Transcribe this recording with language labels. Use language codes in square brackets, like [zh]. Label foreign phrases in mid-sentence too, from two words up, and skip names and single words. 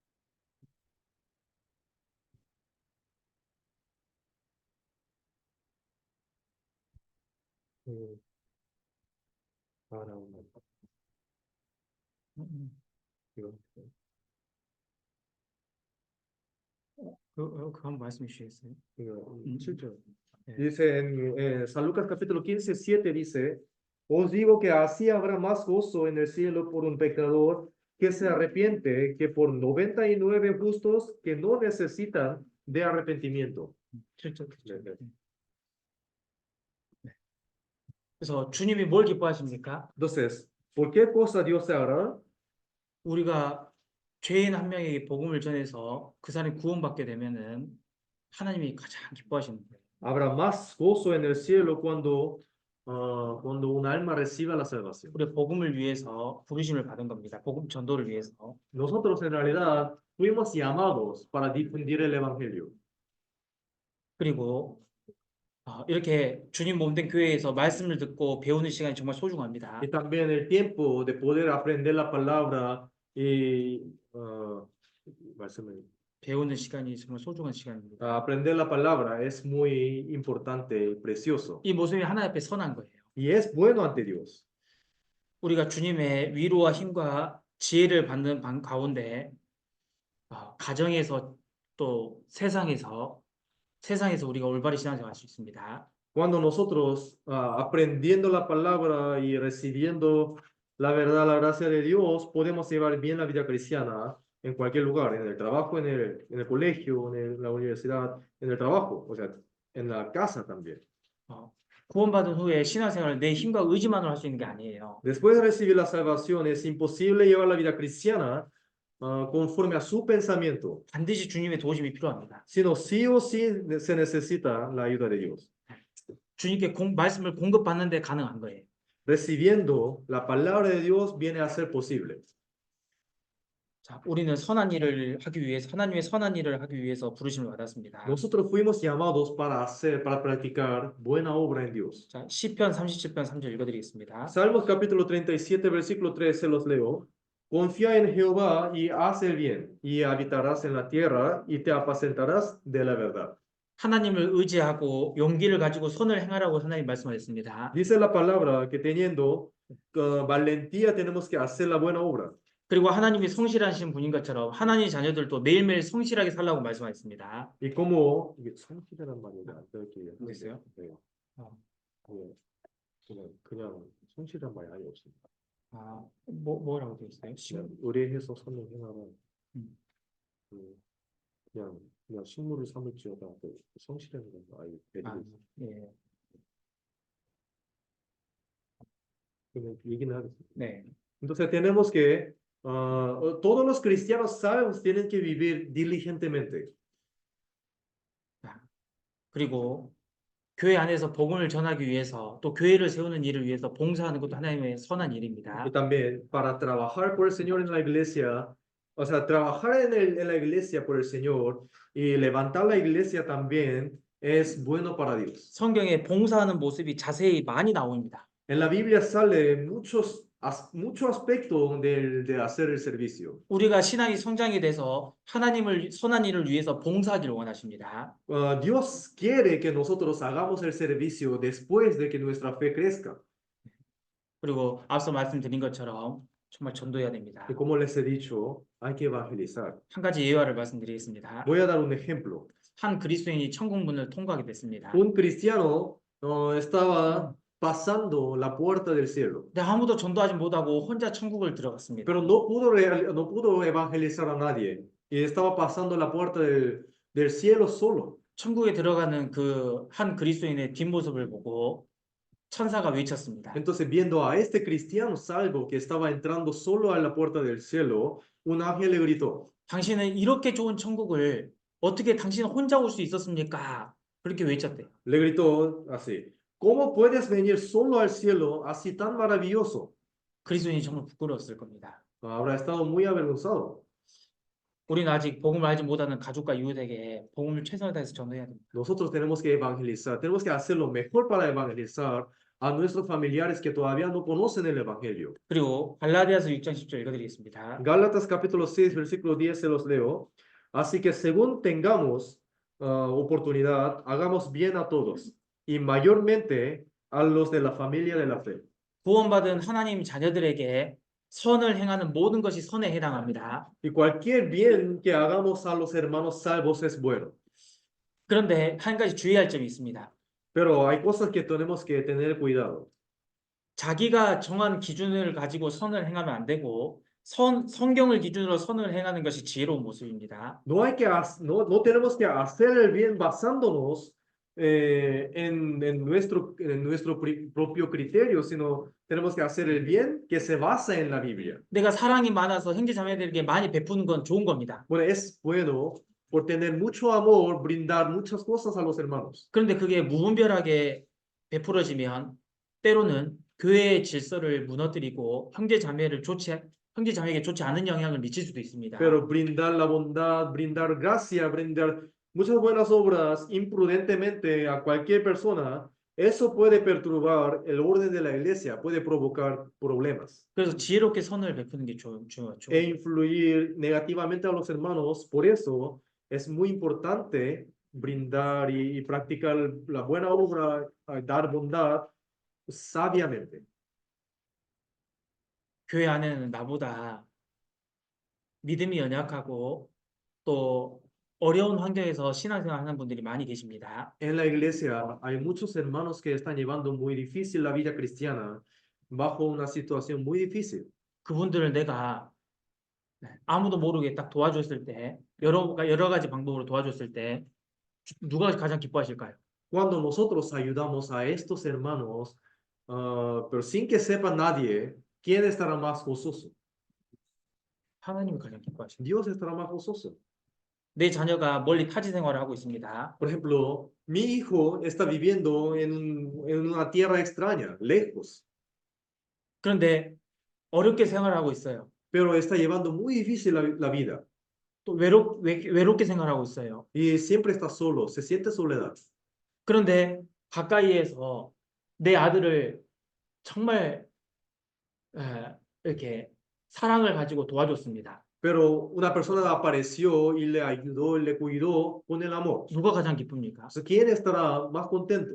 [ko] 나오네. 이거. 그거 한번 말씀해 주시겠어요? 이거 7절. [es] Dice en San Lucas capítulo 15, 7 dice, os digo que así habrá más gozo en el cielo por un pecador que se arrepiente que por 99 justos que no necesitan de arrepentimiento. [ko] 7절. 네. 그래서 주님이 뭘 기뻐하십니까? [es] Entonces, ¿por qué cosa Dios se hará? [ko] 우리가 죄인 한 명에게 복음을 전해서 그 사람이 구원받게 되면은 하나님이 가장 기뻐하시는 거예요. [es] Habrá más gozo en el cielo cuando un alma reciba la salvación. [ko] 우리 복음을 위해서 부르심을 받은 겁니다. 복음 전도를 위해서. [es] Nosotros en realidad fuimos llamados para difundir el evangelio. [ko] 그리고 이렇게 주님 몸된 교회에서 말씀을 듣고 배우는 시간이 정말 소중합니다. [es] Y también el tiempo de poder aprender la palabra y [ko] 배우는 시간이 정말 소중한 시간입니다. [es] aprender la palabra es muy importante y precioso. [ko] 이 모습이 하나님 앞에 선한 거예요. [es] Y es bueno ante Dios. [ko] 우리가 주님의 위로와 힘과 지혜를 받는 가운데 가정에서 또 세상에서 우리가 올바른 신앙생활 할 수 있습니다. [es] Cuando nosotros aprendiendo la palabra y recibiendo la verdad, la gracia de Dios, podemos llevar bien la vida cristiana en cualquier lugar, en el trabajo, en el colegio, la universidad, en el trabajo, o sea, en la casa también. [ko] 구원받은 후에 신앙생활을 내 힘과 의지만으로 할 수 있는 게 아니에요. [es] Después de recibir la salvación, es imposible llevar la vida cristiana conforme a su pensamiento, [ko] 반드시 주님의 도우심이 필요합니다. [es] sino sí o sí se necesita la ayuda de Dios. [ko] 주님께 말씀을 공급받는 데 가능한 거예요. [es] Recibiendo la palabra de Dios viene a ser posible. [ko] 자, 우리는 선한 일을 하기 위해서 하나님의 선한 일을 하기 위해서 부르심을 받았습니다. [es] Nosotros fuimos llamados para practicar buena obra en Dios. [ko] 자, 시편 37편 3절 읽어드리겠습니다. [es] Salmos capítulo 37, versículo 13 los leo. Confía en Jehová y haz el bien, y habitarás en la tierra y te apacentarás de la verdad. [ko] 하나님을 의지하고 용기를 가지고 선을 행하라고 하나님 말씀하셨습니다. [es] Dice la palabra que teniendo valentía tenemos que hacer la buena obra. [ko] 그리고 하나님이 성실하신 분인 것처럼 하나님 자녀들도 매일매일 성실하게 살라고 말씀하셨습니다. [es] Y como [ko] 이게 성실이란 말이 안 들을게요. 모르겠어요? 네. 어. 그냥 성실한 말이 아예 없습니다. 뭐라고 되어 있어요? 그냥 의뢰해서 선을 행하라. 음. 그냥 식물을 삼을지어다 성실한 건 아예 배제돼 있어요. 예. 그냥 얘기는 하겠습니다. 네. [es] Entonces tenemos que todos los cristianos salvos tienen que vivir diligentemente. [ko] 그리고 교회 안에서 복음을 전하기 위해서 또 교회를 세우는 일을 위해서 봉사하는 것도 하나님의 선한 일입니다. [es] Y también para trabajar por el Señor en la iglesia, o sea, trabajar en la iglesia por el Señor y levantar la iglesia también es bueno para Dios. [ko] 성경에 봉사하는 모습이 자세히 많이 나옵니다. [es] En la Biblia sale mucho aspecto de hacer el servicio. [ko] 우리가 신앙이 성장이 돼서 하나님을 선한 일을 위해서 봉사하기를 원하십니다. [es] Dios quiere que nosotros hagamos el servicio después de que nuestra fe crezca. [ko] 그리고 앞서 말씀드린 것처럼 정말 전도해야 됩니다. [es] Y como les he dicho, hay que evangelizar. [ko] 한 가지 예화를 말씀드리겠습니다. [es] Voy a dar un ejemplo. [ko] 한 그리스도인이 천국문을 통과하게 됐습니다. [es] Un cristiano estaba pasando la puerta del cielo, [ko] 근데 아무도 전도하지 못하고 혼자 천국을 들어갔습니다. [es] pero no pudo evangelizar a nadie y estaba pasando la puerta del cielo solo. [ko] 천국에 들어가는 그 한 그리스도인의 뒷모습을 보고 천사가 외쳤습니다. [es] Entonces, viendo a este cristiano salvo que estaba entrando solo a la puerta del cielo, un ángel le gritó, [ko] 당신은 이렇게 좋은 천국을 어떻게 당신 혼자 올 수 있었습니까? 그렇게 외쳤대요. [es] le gritó así, ¿cómo puedes venir solo al cielo así tan maravilloso? [ko] 그리스도인이 정말 부끄러웠을 겁니다. [es] Habrá estado muy avergonzado. [ko] 우리는 아직 복음을 알지 못하는 가족과 이웃에게 복음을 최선을 다해서 전도해야 됩니다. [es] Nosotros tenemos que evangelizar, tenemos que hacer lo mejor para evangelizar a nuestros familiares que todavía no conocen el evangelio. [ko] 그리고 갈라디아서 6장 10절 읽어드리겠습니다. [es] Gálatas capítulo 6, versículo 10 se los leo. Así que según tengamos oportunidad, hagamos bien a todos y mayormente a los de la familia de la fe. [ko] 구원받은 하나님 자녀들에게 선을 행하는 모든 것이 선에 해당합니다. [es] Y cualquier bien que hagamos a los hermanos salvos es bueno. [ko] 그런데 한 가지 주의할 점이 있습니다. [es] Pero hay cosas que tenemos que tener cuidado. [ko] 자기가 정한 기준을 가지고 선을 행하면 안 되고 성경을 기준으로 선을 행하는 것이 지혜로운 모습입니다. [es] No tenemos que hacer el bien basándonos en nuestro propio criterio, sino tenemos que hacer el bien que se basa en la Biblia. [ko] 내가 사랑이 많아서 형제 자매들에게 많이 be푸는 건 좋은 겁니다. [es] Bueno, es bueno por tener mucho amor brindar muchas cosas a los hermanos. [ko] 그런데 그게 무분별하게 베풀어지면 때로는 교회의 질서를 무너뜨리고 형제 자매에게 좋지 않은 영향을 미칠 수도 있습니다. [es] Pero brindar la bondad, brindar gracia, brindar muchas buenas obras imprudentemente a cualquier persona, eso puede perturbar el orden de la iglesia, puede provocar problemas [ko] 그래서 지혜롭게 선을 베푸는 게 중요하죠. [es] e influir negativamente a los hermanos. Por eso es muy importante brindar y practicar la buena obra, dar bondad sabiamente. [ko] 교회 안에는 나보다 믿음이 연약하고 또 어려운 환경에서 신앙생활 하는 분들이 많이 계십니다. [es] En la iglesia hay muchos hermanos que están llevando muy difícil la vida cristiana bajo una situación muy difícil. [ko] 그분들을 내가 아무도 모르게 딱 도와줬을 때, 여러 가지 방법으로 도와줬을 때, 누가 가장 기뻐하실까요? [es] Cuando nosotros ayudamos a estos hermanos, pero sin que sepa nadie, ¿quién estará más gozoso? [ko] 하나님이 가장 기뻐하십니다. [es] Dios estará más gozoso. [ko] 내 자녀가 멀리 타지 생활을 하고 있습니다. [es] Por ejemplo, mi hijo está viviendo en una tierra extraña, lejos, [ko] 그런데 어렵게 생활하고 있어요. [es] pero está llevando muy difícil la vida [ko] 또 외롭게 생활하고 있어요. [es] y siempre está solo, se siente soledad. [ko] 그런데 가까이에서 내 아들을 정말 이렇게 사랑을 가지고 도와줬습니다. [es] Pero una persona apareció y le ayudó, y le cuidó con el amor. [ko] 누가 가장 기쁩니까? [es] Entonces, ¿quién estará más contento?